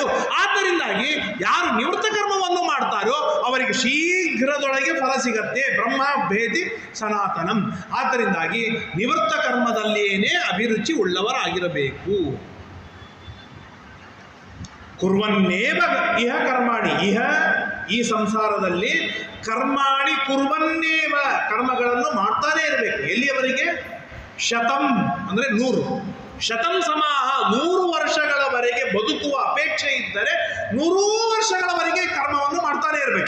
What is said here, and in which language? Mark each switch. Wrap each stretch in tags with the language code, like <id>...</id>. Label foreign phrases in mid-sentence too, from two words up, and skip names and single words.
<kn>ಆದ್ದರಿಂದಾಗಿ ಯಾರು ನಿವೃತ್ತ ಕರ್ಮವನ್ನು ಮಾಡ್ತಾರೋ ಅವರಿಗೆ ಶೀಘ್ರದೊಳಗೆ ಫಲ ಸಿಗತ್ತೆ.</kn> <sa>ಬ್ರಹ್ಮ ಭೇದಿ ಸನಾತನಂ.</sa> <kn>ಆದ್ದರಿಂದಾಗಿ ನಿವೃತ್ತ ಕರ್ಮದಲ್ಲಿಯೇ ಅಭಿರುಚಿ ಉಳ್ಳವರಾಗಿರಬೇಕು.</kn> <sa>ಕುರ್ವನ್ನೇವ ಇಹ ಕರ್ಮಾಣಿ,</sa> <kn>ಇಹ ಈ ಸಂಸಾರದಲ್ಲಿ</kn> <sa>ಕರ್ಮಾಣಿ ಕುರ್ವನ್ನೇವ,</sa> <kn>ಕರ್ಮಗಳನ್ನು ಮಾಡ್ತಾನೆ ಇರಬೇಕು. ಎಲ್ಲಿಯವರೆಗೆ? ಶತಂ ಅಂದರೆ 100.</kn> <sa>ಶತಂ ಸಮಾಹ,</sa> <kn>100 ವರ್ಷಗಳವರೆಗೆ ಬದುಕುವ ಅಪೇಕ್ಷೆ ಇದ್ದರೆ 100 ವರ್ಷಗಳವರೆಗೆ ಕರ್ಮವನ್ನು ಮಾಡ್ತಾನೆ ಇರಬೇಕು.</kn>